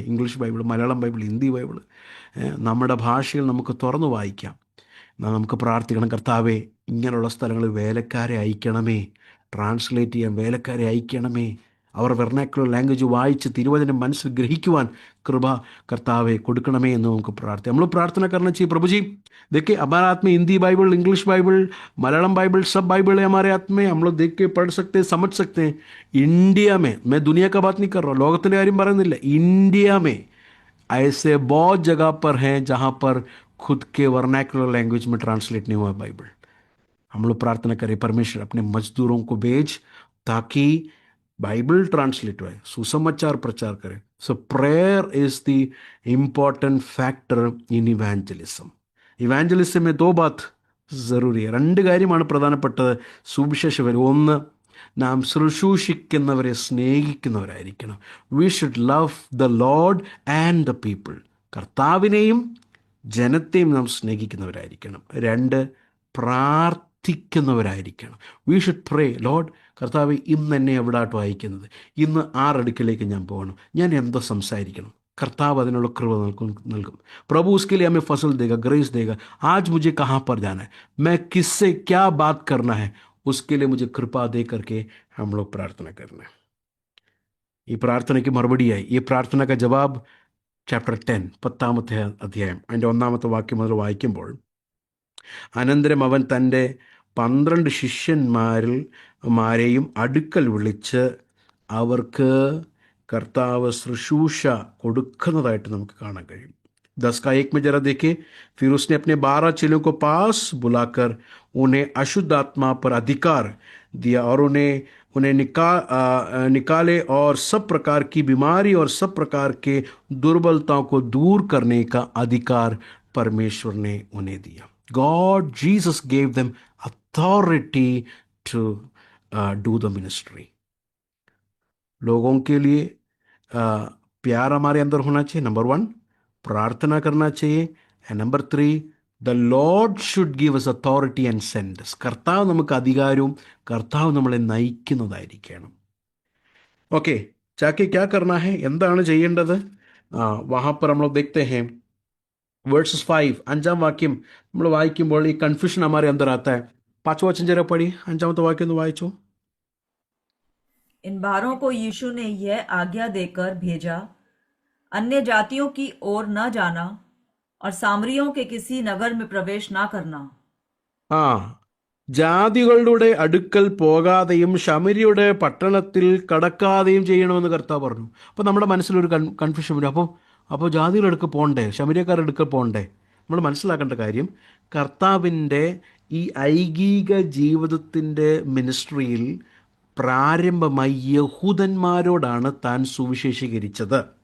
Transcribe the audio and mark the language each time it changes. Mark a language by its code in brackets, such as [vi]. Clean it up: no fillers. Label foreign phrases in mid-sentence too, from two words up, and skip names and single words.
[ml] ഇംഗ്ലീഷ് ബൈബിൾ, മലയാളം ബൈബിൾ, ഹിന്ദി ബൈബിൾ നമ്മുടെ ഭാഷയിൽ നമുക്ക് തുറന്നു വായിക്കാം. നമുക്ക് പ്രാർത്ഥിക്കണം, കർത്താവേ ഇങ്ങനെയുള്ള സ്ഥലങ്ങളിൽ വേലക്കാരെ അയക്കണമേ, ട്രാൻസ്ലേറ്റ് ചെയ്യാൻ വേലക്കാരെ അയക്കണമേ, അവർ [en] vernacular language [ml] വായിച്ച് തിരുവചനം മനസ്സിൽ ഗ്രഹിക്കുവാൻ കൃപ കർത്താവെ കൊടുക്കണമേ എന്ന് നമുക്ക് പ്രാർത്ഥിക്കാം. [hi] നമ്മൾ പ്രാर्थना करना चाहिए, प्रभु जी देखिए हमारे हाथ में हिंदी बाइबल, इंग्लिश बाइबल, मलयालम बाइबल, सब बाइबल है हमारे हाथ में. हम लोग देख के पढ़ सकते हैं, समझ सकते हैं. इंडिया में, मैं दुनिया का बात नहीं कर रहा हूँ, [ml] ലോകത്തിൻ്റെ കാര്യം പറയുന്നില്ല, [hi] इंडिया में ऐसे बहुत जगह पर हैं जहाँ पर खुद के [en] vernacular language [hi] में ट्रांसलेट नहीं हुआ बाइबल. हम लोग प्रार्थना करें, परमेश्वर अपने मजदूरों को भेज ताकि बाइबल ट्रांसलेट हुए, सुसमाचार प्रचार करें. [en] So prayer is the important factor in evangelism. [hi] ഇവാഞ്ചലിസം में दो बात ज़रूरी है. [ml] രണ്ട് കാര്യമാണ് പ്രധാനപ്പെട്ടത് സുവിശേഷകർ. ഒന്ന്, നാം ശുശ്രൂഷിക്കുന്നവരെ സ്നേഹിക്കുന്നവരായിരിക്കണം. [en] We should love the Lord and the people. [ml] കർത്താവിനെയും ജനത്തെയും നാം സ്നേഹിക്കുന്നവരായിരിക്കണം. രണ്ട്, പ്രാർത്ഥിക്കുന്നവരായിരിക്കണം. [en] We should pray, Lord [ml] കർത്താവ് ഇന്ന് എന്നെ എവിടാട്ടോ അയക്കുന്നത്, ഇന്ന് ആറടുക്കിലേക്ക് ഞാൻ പോകണം, ഞാൻ എന്തോ സംസാരിക്കണം. കർത്താവ് അതിനുള്ള കൃപ നൽകും. [hi] प्रभु उसके लिए हमें फसल देगा, ग्रेस देगा. आज मुझे कहाँ पर जाना है, मैं किससे क्या बात करना है, उसके लिए मुझे कृपा दे करके हम लोग प्रार्थना करना है. [ml] ഈ പ്രാർത്ഥനയ്ക്ക് മറുപടിയായി ഈ പ്രാർത്ഥനയ്ക്ക് ജവാബ് ചാപ്റ്റർ 10 10-ാമത്തെ അധ്യായം അതിൻ്റെ 1-ാമത്തെ വാക്യം മുതൽ വായിക്കുമ്പോൾ, അനന്തരം അവൻ തൻ്റെ 12 ശിഷ്യന്മാരെയും അടുക്കൽ വിളിച്ച് അവർക്ക് കർത്താവ് ശുശ്രൂഷ കൊടുക്കുന്നതായിട്ട് നമുക്ക് കാണാൻ കഴിയും. [hi] 10 का 1 में जरा देखिए, फिर उसने अपने 12 चेलों को पास बुलाकर उन्हें अशुद्ध आत्मा पर अधिकार दिया और उन्हें निकाले और सब प्रकार की बीमारी और सब प्रकार के दुर्बलताओं को दूर करने का अधिकार परमेश्वर ने उन्हें दिया. [en] God, Jesus gave them authority to do the ministry. [hi] लोगों के लिए प्यार हमारे अंदर होना चाहिए, नंबर 1. प्रार्थना करना चाहिए, [en] and number 3, The Lord should give us authority and send us. [ml] കർത്താവ് നമുക്ക് അധികാരവും കർത്താവ് നമ്മളെ നയിക്കുന്നതായിരിക്കണം. [hi] ഓക്കെ, जाके क्या करना है, [ml] എന്താണ് ചെയ്യേണ്ടത്? [hi] വഹാ पर हम लोग देखते हैं [ml] വേഴ്സസ് 5, 5-ാം വാക്യം നമ്മൾ വായിക്കുമ്പോൾ ഈ കൺഫ്യൂഷൻ [hi] हमारे अंदर आता है. 5वां वचन जरा पढ़िए, [ml] 5-ാമത്തെ വാക്യം ഒന്ന് വായിച്ചോ. [hi] इन 12 को यीशु ने यह आज्ञा देकर भेजा, अन्य जातियों की ओर न जाना और सामरियों के किसी नगर में प्रवेश न करना. [ml] ജാതികളുടെ അടുക്കൽ പോകാതെയും ശമരിയുടെ പട്ടണത്തിൽ കടക്കാതെയും ചെയ്യണമെന്ന് കർത്താവ് പറഞ്ഞു. അപ്പോൾ നമ്മുടെ മനസ്സിലൊരു കൺഫ്യൂഷൻ വരും. അപ്പോൾ ജാതികളുടെ അടുക്കൽ പോകണ്ടേ, ശമരിയക്കാരുടെ അടുക്കൽ പോകണ്ടേ? നമ്മൾ മനസ്സിലാക്കേണ്ട കാര്യം, കർത്താവിൻ്റെ ഈ ഐകിക ജീവിതത്തിൻ്റെ മിനിസ്ട്രിയിൽ പ്രാരംഭമായി യഹൂദന്മാരോടാണ് താൻ സുവിശേഷീകരിച്ചത്.